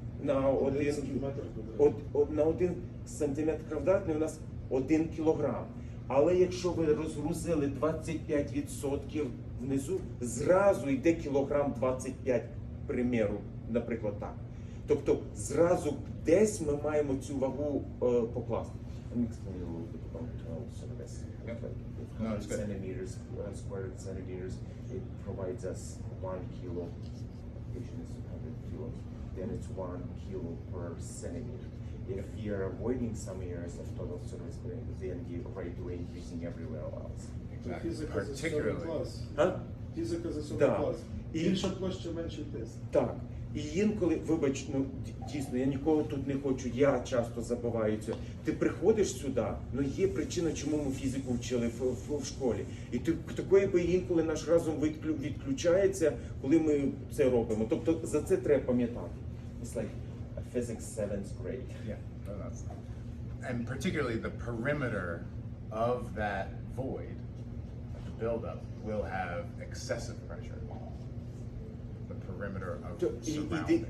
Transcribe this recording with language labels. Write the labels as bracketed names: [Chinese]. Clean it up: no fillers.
[Ukrainian] На 1 сантиметр квадратний у нас 1 кілограм. Але якщо ви розгрузили 25% внизу, зразу йде кілограм 25, приміру, наприклад, так. Тобто зразу десь ми маємо цю вагу покласти. [English] Let me explain a little bit about some of this. No, it's good. Centimeters, square centimeters, it provides us 1 kilo. Patient is 100 kilos. Then it's 1 kilo per centimeter. If you're avoiding some areas of total surface bearing, then you're right away increasing everywhere else. Exactly. [Ukrainian] Фізика за 7 [English] Particularly. [Ukrainian] клас. Huh? Фізика за 7 Да. клас. І- Більша площа, менший тиск. Так. І інколи, вибач, ну дійсно, я нікого тут не хочу, я часто забуваю це. Ти приходиш сюди, ну є причина, чому ми фізику вчили в школі. І такої би інколи наш розум відключається, коли ми це робимо. Тобто за це треба пам'ятати. [English] It's like a physics 7th grade. Yeah, no, that's, and particularly the perimeter of that void, the buildup, will have excessive pressure. The perimeter of surrounding.